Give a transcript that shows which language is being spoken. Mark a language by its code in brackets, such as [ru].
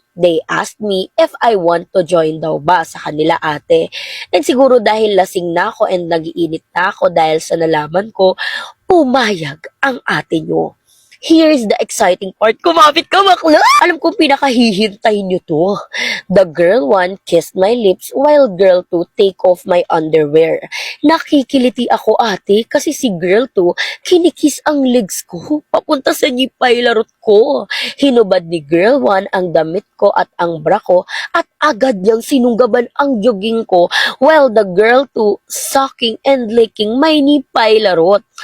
[en] They asked me if I want to join [tl] daw ba sa kanila ate. And siguro dahil lasing na ako and nagiinit na ako dahil sa nalaman ko, pumayag ang ate nyo. [en] Here's the exciting part. [tl] Kumapit ka, bakla! Alam kong pinakahihintay nyo to. [en] The girl 1 kissed my lips while girl 2 take off my underwear. [tl] Nakikiliti ako ate kasi si girl 2 kinikiss ang legs ko papunta sa nipay larot ko. Hinubad ni girl 1 ang damit ko at ang bra ko at agad niyang sinunggaban ang jogging ko [en] while the girl 2 sucking and licking my nipay larot.